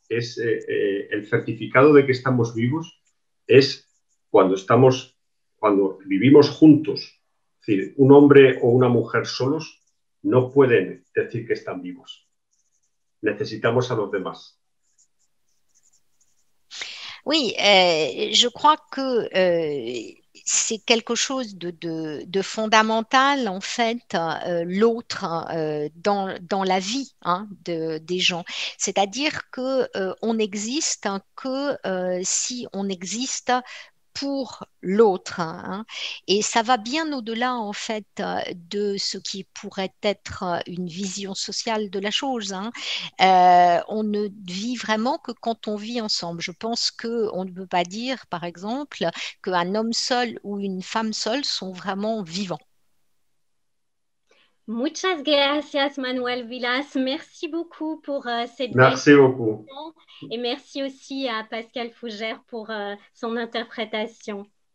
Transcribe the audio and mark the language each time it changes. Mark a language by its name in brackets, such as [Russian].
[Spanish] El certificado de que estamos vivos es cuando vivimos juntos. Es decir, un hombre o una mujer solos no pueden decir que están vivos. Necesitamos a los demás. [French] Oui, je crois que c'est quelque chose de fondamental, en fait, l'autre dans la vie des gens. C'est-à-dire que on n'existe que si on existe pour l'autre, hein. Et ça va bien au-delà en fait de ce qui pourrait être une vision sociale de la chose, hein. On ne vit vraiment que quand on vit ensemble. Je pense qu'on ne peut pas dire, par exemple, qu'un homme seul ou une femme seule sont vraiment vivants. Muchas gracias, Manuel Vilas. Merci beaucoup pour cette belle Merci beaucoup. question et merci aussi à Pascal Fougère pour son interprétation.